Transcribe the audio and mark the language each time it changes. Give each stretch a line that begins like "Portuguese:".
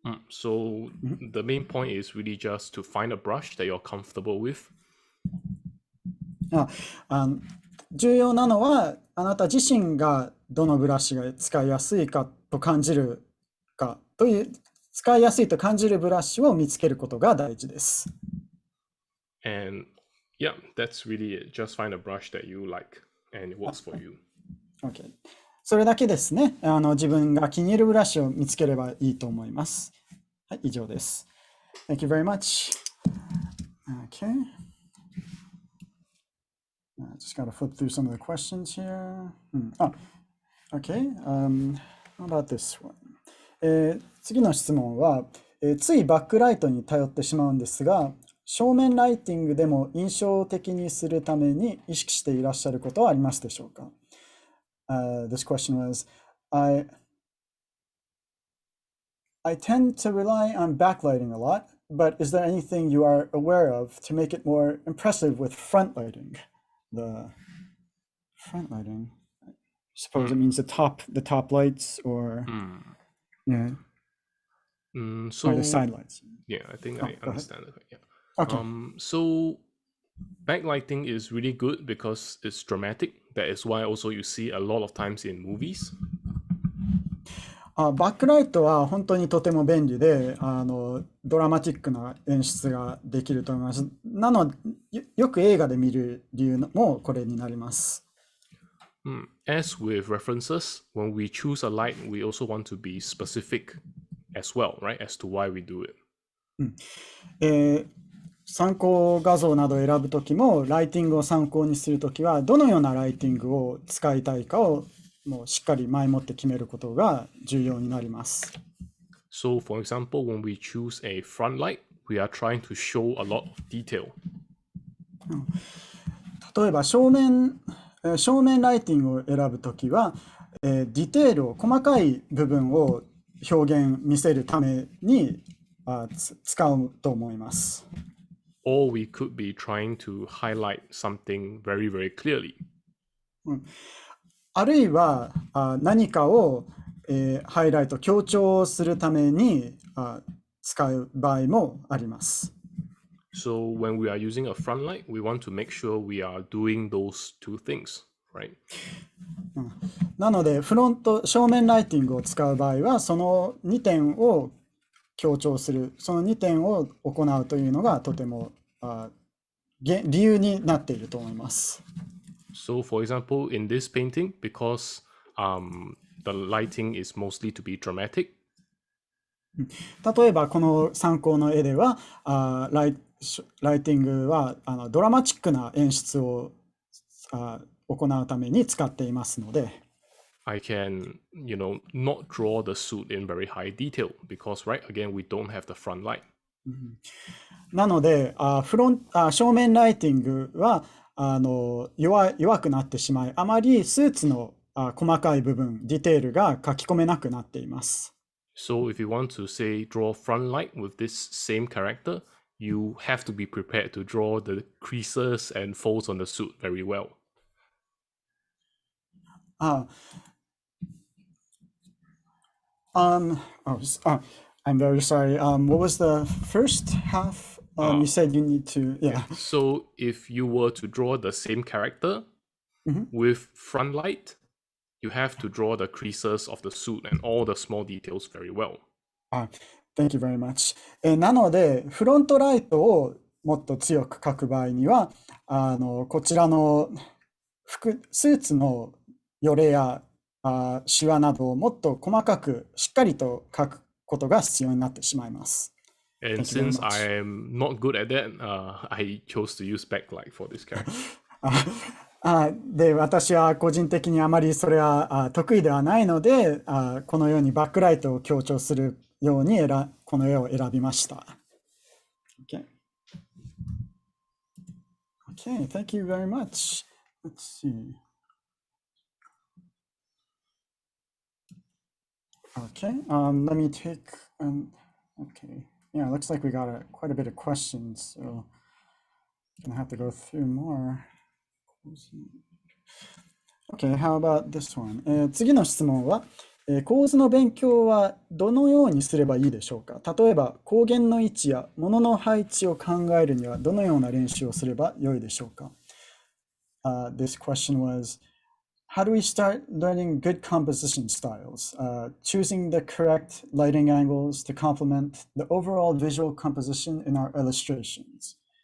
English: So the main point is really just to find a brush that you're comfortable with.
Japanese: 重要なのはあなた自身がどのブラシが使いやすいかと感じるかという使いやすいと感じるブラシを見つけることが大事です。
English: And yeah, that's really it. Just find a brush that you like and it works for you.
Japanese: Okay. それだけですね。自分が気に入るブラシを見つければいいと思います。はい、以上です。
English: Thank you very much. Okay. I just gotta flip through some of the questions here. Okay. How about this one?
Japanese: 次の質問は、ついバックライトに頼ってしまうんですが、正面ライティングでも印象的にするために意識していらっしゃることはありますでしょうか？
English: This question was, I tend to rely on backlighting a lot, but is there anything you are aware of to make it more impressive with front lighting? The front lighting, I suppose it means the top lights or yeah. So or the side lights. Yeah, I think I understand it. Yeah. Okay. So backlighting is really good because it's dramatic. That is why also you see a lot of times in movies.
Japanese: バックライトは本当にとても便利で、ドラマチックな演出ができると思います。なので、よく映画で見る理由もこれになります。
English: As with references, when we choose a light, we also want to be specific as well, right? As to why we do it.
Japanese: 参考画像などを選ぶときも、ライティングを参考にするときは、どのようなライティングを使いたいかをもうしっかり前もって決めることが重要になります。
English: So, for example, when we choose a front light, we are trying to show a lot of detail.
Japanese: 例えば正面ライティングを選ぶときは、ディテールを細かい部分を見せるために使うと思います。
English: Or we could be trying to highlight something very, very clearly.
Japanese: あるいは何かを、ハイライト強調するために使う場合もあります。
English: So when we are using a front light, we want to make sure we are doing those two things, right?
Japanese: なので正面ライティングを使う場合はその2点を強調する、その2点を行うというのがとても理由になっていると思います。
English: So for example, in this painting, because the lighting is mostly to be dramatic.
Japanese: 例えばこの参考の絵ではライティングはドラマチックな演出を行うために使っていますので、
English: I can, not draw the suit in very high detail because, right, again, we don't have the front light.
Japanese: なので正面ライティングは弱くなってしまい、あまりスーツの細かい部分、ディテールが書き込めなくなっています。
English: So if you want to say draw front light with this same character, you have to be prepared to draw the creases and folds on the suit very well. I'm very sorry. What was the first half? You said you need to, yeah. So if you were to draw the same character with front light, you have to draw the creases of the suit and all the small details very well. Thank you very much.
Japanese: なので、フロントライトをもっと強く描く場合には、こちらのスーツのよれやシワなどをもっと細かくしっかりと描くことが必要になってしまいます。
English: And since I am not good at that, I chose to use backlight for this character.
Japanese: で、私は個人的にあまりそれは得意ではないので、このようにバックライトを強調するようにこの絵を選びました。
English: Okay. Okay, thank you very much. Let's see. Okay, let me take, okay. Yeah, looks like we got quite a bit of questions, so I'm gonna have to go through more. Okay, how about this one?
Japanese: 次の質問は、構図の勉強はどのようにすればいいでしょうか？例えば、光源の位置や物の配置を考えるにはどのような練習をすれば良いでしょうか？
English: This question was, how do we start learning good composition styles? Choosing the correct lighting angles to complement the overall visual composition in our illustrations.